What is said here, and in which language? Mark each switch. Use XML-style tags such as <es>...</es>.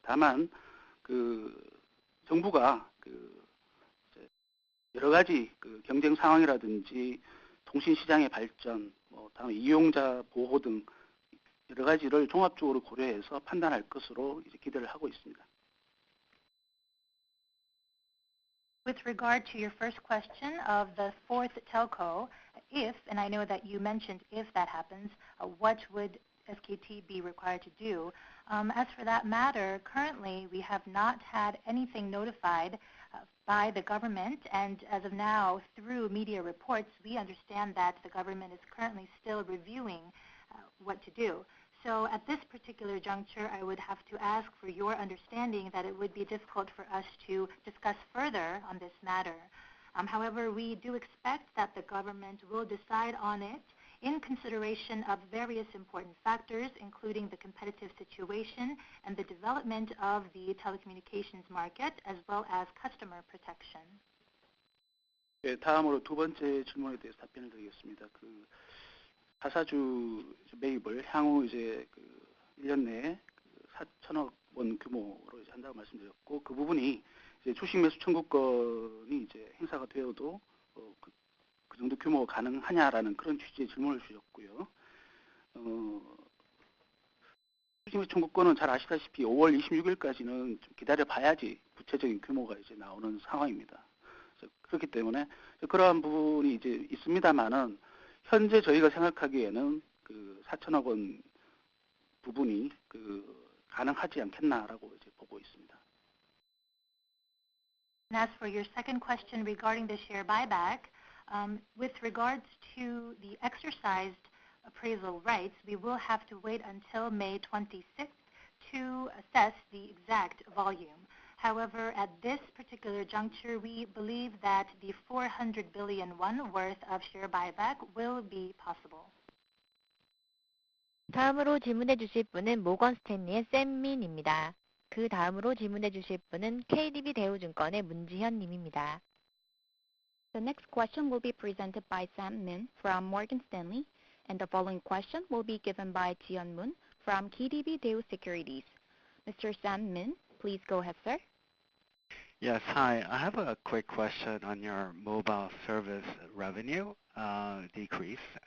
<ko>다만 정부가 여러 가지 경쟁 상황이라든지 통신 시장의 발전, 다음에 이용자 보호 등 여러 가지를 종합적으로 고려해서 판단할 것으로 이제 기대를 하고 있습니다.</ko> <en>With regard to your first question of the fourth telco, if, and I know that you mentioned if that happens, what would SKT be required to do? As for that matter, currently we have not had anything notified by the government, and as of now, through media reports, we understand that the government is currently still reviewing what to do. So at this particular juncture, I would have to ask for your understanding that it would be difficult for us to discuss further on this matter. However, we do expect that the government will decide on it in consideration of various important factors, including the competitive situation and the development of the telecommunications market, as well as customer protection.</en> <ko>네, 다음으로 두 번째 질문에 대해서 답변을 드리겠습니다. 가사주 매입을 향후 이제 1년 내에 4천억 원 규모로 이제 한다고 말씀드렸고, 그 부분이 이제 주식 매수 청구권이 이제 행사가 되어도 그 정도 규모가 가능하냐라는 그런 취지의 질문을 주셨고요. 주식 매수 청구권은 잘 아시다시피 5월 26일까지는 좀 기다려 봐야지 구체적인 규모가 이제 나오는 상황입니다. 그렇기 때문에 그러한 부분이 이제 있습니다만은 현재 저희가 생각하기에는 4천억 원 부분이 가능하지 않겠나라고 이제 보고 있습니다.</ko> <en>And as for your second question regarding the share buyback, with regards to the exercised appraisal rights, we will have to wait until May 26th to assess the exact volume. However, at this particular juncture, we believe that the 400 billion won worth of share buyback will be possible.</en> <ko>다음으로 질문해 주실 분은 모건 스탠리의 샘민입니다. 그 다음으로 질문해 주실 분은 KDB 대우증권의 문지현 님입니다.</ko> <en>The next question will be presented by Sam Min from Morgan Stanley, and the following question will be given by Jihyun Moon from KDB Daewoo Securities. Mr. Sam Min, please go ahead, sir. Yes, hi. I have a quick question on your mobile service revenue decrease.</en>